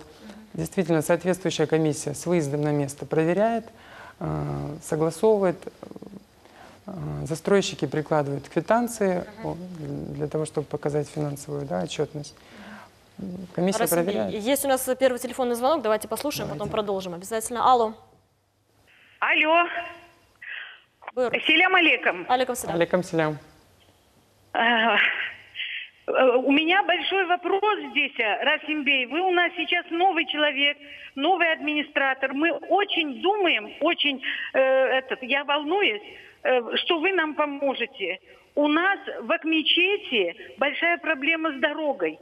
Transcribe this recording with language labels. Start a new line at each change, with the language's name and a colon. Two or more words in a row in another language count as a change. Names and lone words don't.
Russian: Действительно, соответствующая комиссия с выездом на место проверяет, согласовывает, застройщики прикладывают квитанции для того, чтобы показать финансовую, да, отчетность. Комиссия проверяет. Есть у нас первый телефонный звонок, давайте послушаем, потом продолжим обязательно. Алло. Алло.
Arabic: سلام عليكم. عليكم سلام. عليكم سلام.
Russian: У меня большой вопрос здесь, Расим Бей. Вы у нас сейчас новый человек, новый администратор. Мы очень думаем, я волнуюсь, что вы нам поможете. У нас в Акмечете большая проблема с дорогой.